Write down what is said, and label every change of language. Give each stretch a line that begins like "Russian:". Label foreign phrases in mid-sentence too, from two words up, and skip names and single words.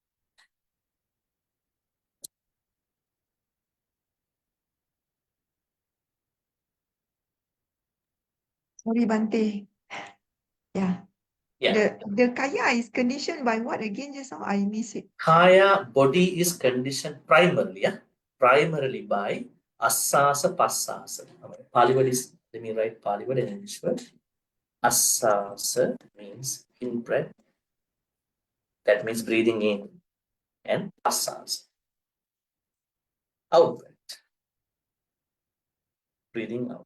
English: Sorry, Bhante. Yeah. Yeah. The kaya is conditioned by what again just now? I miss it. Kaya, body is conditioned primarily by
Pali: asasa passasa.
English: Pali word is Let me write Pali word and English word. Asasa means in breath. That means breathing in. And asasa, out breath. Breathing out.